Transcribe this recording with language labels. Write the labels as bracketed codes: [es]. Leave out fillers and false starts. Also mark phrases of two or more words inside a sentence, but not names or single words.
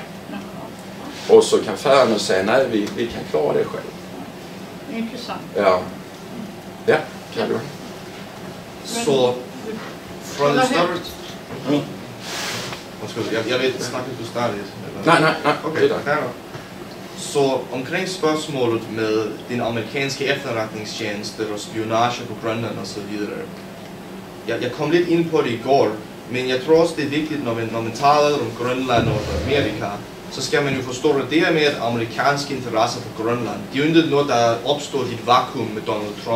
[sv] Och så kan Färöarna säga nej, vi kan klara det själv. Intressant. Ja, kan du. Så från den större... Jag vet, snackar du stadigt? Nej. Okej, så omkring [da] spørgsmålet med den amerikanske [sv] efterretningstjänster och spionage på Grönland och så vidare. Jag kom lite in på det igår, men jag tror också det är viktigt när man talar om Grönland och Amerika, så ska man ju förstå att det med amerikanska intressen på Grönland, det är ju inte något där uppstått i ett vakuum med Donald Trump.